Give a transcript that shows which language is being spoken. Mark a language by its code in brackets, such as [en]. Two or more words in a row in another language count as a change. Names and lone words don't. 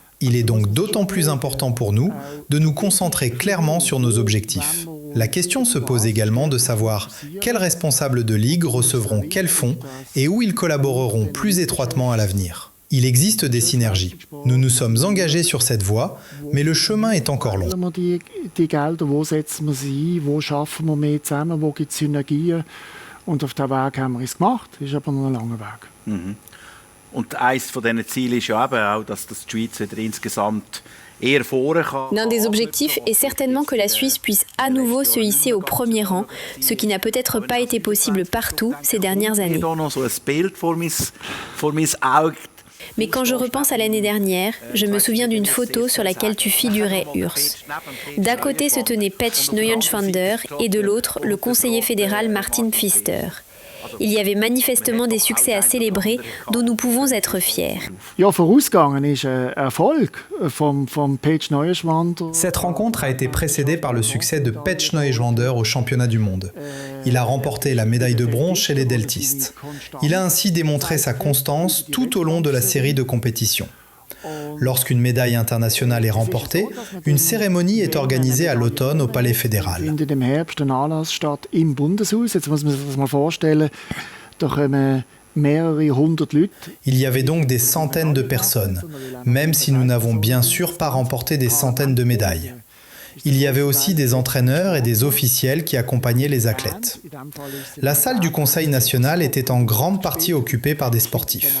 [fr] Il est donc d'autant plus important pour nous de nous concentrer clairement sur nos objectifs. La question se pose également de savoir quels responsables de ligue recevront quels fonds et où ils collaboreront plus étroitement à l'avenir. Il existe des synergies. Nous nous sommes engagés sur cette voie, mais le chemin est encore long. [de] Die Gelder, wo setzen wir sie ein, wo schaffen wir mehr zusammen, wo gibt es Synergien? Und auf diesen Weg haben wir es gemacht. Das ist aber noch ein langer Weg. Mhm. Und eines von diesen Zielen ist ja eben auch, dass die Schweiz wieder insgesamt eher vorne kann. [fr] L'un des objectifs est certainement que la Suisse puisse à nouveau se hisser au premier rang, ce qui n'a peut-être pas été possible partout ces dernières années. [de] Ich habe noch so ein Bild vor mein Auge. [fr] Mais quand je repense à l'année dernière, je me souviens d'une photo sur laquelle tu figurais, Urs. D'un côté se tenait Petsch Neuenschwander et de l'autre, le conseiller fédéral Martin Pfister. Il y avait manifestement des succès à célébrer dont nous pouvons être fiers. [de] Ja, vorausgegangen ist ein Erfolg vom Petsch Neuenschwander. [fr] Cette rencontre a été précédée par le succès de Petsch Neuenschwander au championnat du monde. Il a remporté la médaille de bronze chez les deltistes. Il a ainsi démontré sa constance tout au long de la série de compétitions. Lorsqu'une médaille internationale est remportée, une cérémonie est organisée à l'automne au Palais fédéral. [de] Findet im Herbst ein Anlass statt im Bundeshaus. Jetzt muss man sich das mal vorstellen, da kommen mehrere hundert Leute. [fr] Il y avait donc des centaines de personnes, même si nous n'avons bien sûr pas remporté des centaines de médailles. Il y avait aussi des entraîneurs et des officiels qui accompagnaient les athlètes. La salle du Conseil national était en grande partie occupée par des sportifs.